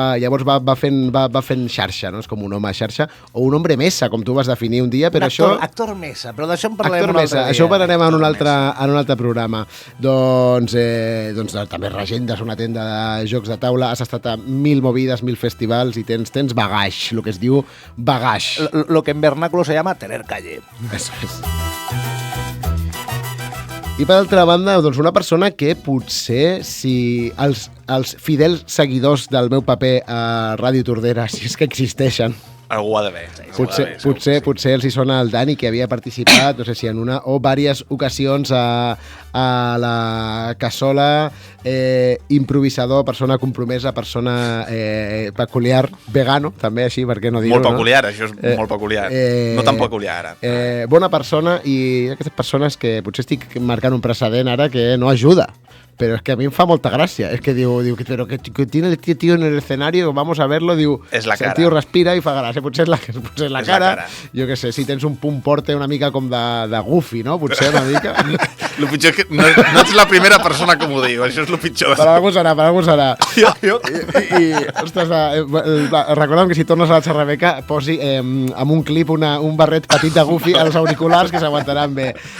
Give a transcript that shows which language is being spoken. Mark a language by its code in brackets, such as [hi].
[ca] Llavors va fent xarxa, no? És com un home xarxa, o un hombre mesa, com tu vas definir un dia, però Actor mesa, però d'això en parlarem un altre dia. Això ho parlarem en un altre programa. Doncs també regendes una tenda de jocs de taula, has estat a 1000 movides, 1000 festivals i tens bagaix, el que es diu bagaix. [es] Lo que en vernáculo se llama tener calle. Eso es. [ca] I per altra banda, doncs una persona que potser, si els fidels seguidors del meu paper a Ràdio Tordera, si és que existeixen, algú ha d'haver. Potser els hi sona el Dani, que havia participat, no sé si en una o diverses ocasions a la cassola, improvisador, persona compromesa, persona peculiar, vegano, també així, per què no dir-ho? Molt peculiar, no? Això és molt peculiar. No tan peculiar, ara. Bona persona, i aquestes persones que potser estic marcant un precedent ara que no ajuda. [es] Pero es que a mí [ca] me fa molta gràcia. [es] Es que digo, pero que tiene el tío en el escenario, vamos a verlo, digo, [ca] és la cara. El tío respira i fa gràcia. Potser és la cara. Jo què sé, si tens un punt porte una mica com de Goofy, no? Potser una mica. El pitjor és que no ets la primera persona que m'ho diu, això és el pitjor. Per algú serà. I ostres, recorda'm que si tornes a la Xerrameca posi amb un clip un barret petit de Goofy als auriculars que s'aguantaran bé.